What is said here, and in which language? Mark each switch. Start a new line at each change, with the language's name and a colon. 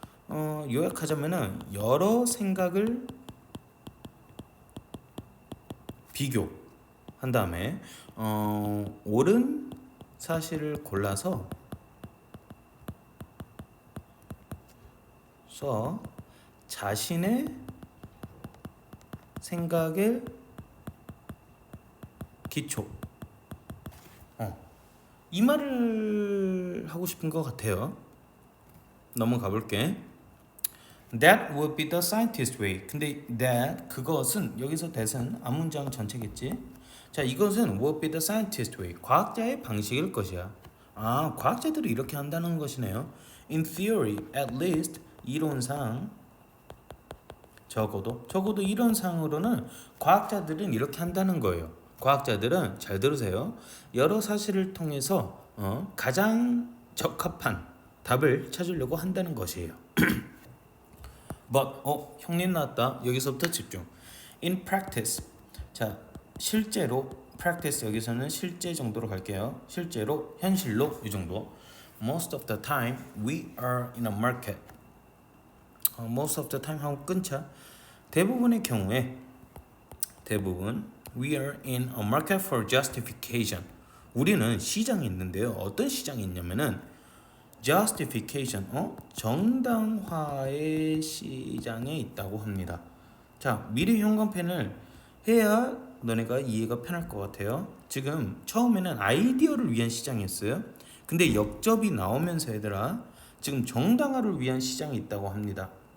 Korean: 요약하자면은 여러 생각을 비교한 다음에 옳은 사실을 골라서 자신의 생각의 기초 이 말을 하고 싶은 것 같아요. 넘어가 볼게.
English: That would be the scientist way.
Korean: 근데 that 그것은 여기서 that은 앞문장 전체겠지. 자, 이것은
English: would be the scientist way.
Korean: 과학자의 방식일 것이야. 과학자들이 이렇게 한다는 것이네요.
English: In theory, at least
Korean: 이론상 적어도 이론상으로는 과학자들은 이렇게 한다는 거예요. 과학자들은 잘 들으세요. 여러 사실을 통해서 가장 적합한 답을 찾으려고 한다는 것이에요. But 형님 나왔다. 여기서부터 집중.
English: In practice.
Korean: 자, 실제로 practice 여기서는 실제 정도로 갈게요. 실제로 현실로 이 정도.
English: Most of the time we are in a market. Most of the time
Korean: 하고 끊자. 대부분의 경우에
English: we are in a market for justification.
Korean: 우리는 시장이 있는데요. 어떤 시장이 있냐면은 justification, 정당화의 시장에 있다고 합니다. 자, 미래 현관펜을 해야 너네가 이해가 편할 것 같아요. 지금 처음에는 아이디어를 위한 시장이었어요. 근데 역접이 나오면서 얘들아 지금 정당화를 위한 시장이 있다고 합니다.